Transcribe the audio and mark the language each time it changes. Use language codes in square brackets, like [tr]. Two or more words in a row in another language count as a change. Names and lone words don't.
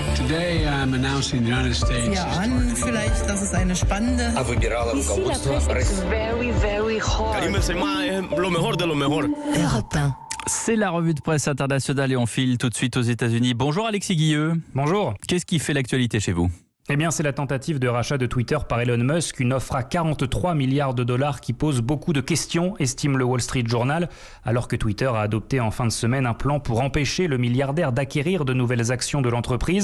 [en] Today I'm announcing the United States. [de] Ja, an vielleicht, das ist eine spannende. [fr] Ici, la presse est [en] very, very hot. [fr] Europe 1. C'est la revue de presse internationale et on file tout de suite aux États-Unis. Bonjour Alexis Guilleux. Bonjour. Qu'est-ce qui fait l'actualité chez vous ? Eh bien, c'est la tentative de rachat de Twitter par Elon Musk, une offre à 43 milliards de dollars qui pose beaucoup de questions, estime le Wall Street Journal, alors que Twitter a adopté en fin de semaine un plan pour empêcher le milliardaire d'acquérir de nouvelles actions de l'entreprise.